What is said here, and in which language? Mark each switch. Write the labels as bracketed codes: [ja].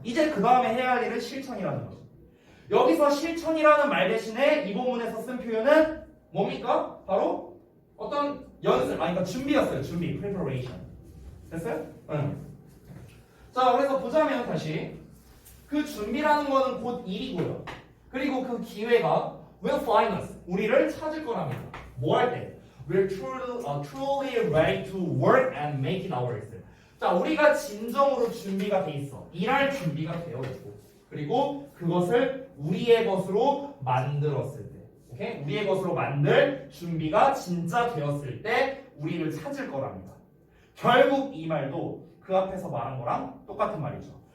[ko] 이제 그 다음에 해야 할 일은 실천이라는 거죠. 여기서 실천이라는 말 대신에 이 본문에서 쓴 표현은 뭡니까? 바로 어떤 연습, 그러니까 준비였어요. 준비, preparation. 됐어요? 응. 자, 그래서 보자면 다시 그 준비라는 거는 곧 일이고요. 그리고 그 기회가 [en] will find us. [ko] 우리를 찾을 거랍니다. 뭐 할 때? [en] We're truly ready to work and make it ours. [ko] 자, 우리가 진정으로 준비가 돼 있어. 일할 준비가 되어 있고. 그리고 그것을 우리의 것으로 만들었을 때. 오케이? 우리의 것으로 만들 준비가 진짜 되었을 때 우리를 찾을 거랍니다. 결국 이 말도 그 앞에서 말한 거랑 똑같은 말이죠.